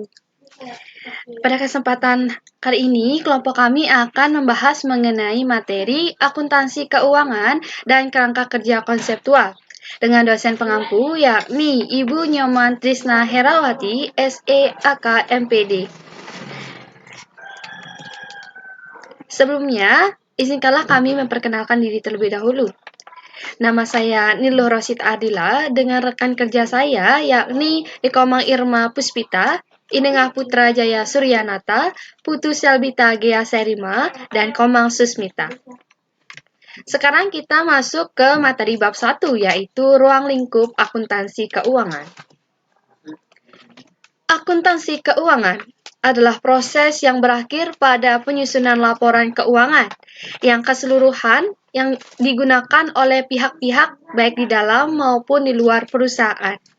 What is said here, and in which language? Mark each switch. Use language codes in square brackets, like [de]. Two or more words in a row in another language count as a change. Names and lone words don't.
[id] Pada kesempatan kali ini, kelompok kami akan membahas mengenai materi akuntansi keuangan dan kerangka kerja konseptual dengan dosen pengampu yakni Ibu Nyoman Trisna Herawati, SEAK MPD. Sebelumnya, izinkanlah kami memperkenalkan diri terlebih dahulu. Nama saya Niluh Rosid Adila dengan rekan kerja saya yakni Ikomang Irma Puspita, Inengah Putra Jaya Suryanata, Putu Selbita Gea Serima, dan Komang Susmita. Sekarang kita masuk ke materi bab 1 yaitu ruang lingkup akuntansi keuangan. Akuntansi keuangan adalah proses yang berakhir pada penyusunan laporan keuangan yang keseluruhan yang digunakan oleh pihak-pihak baik di dalam maupun di luar perusahaan.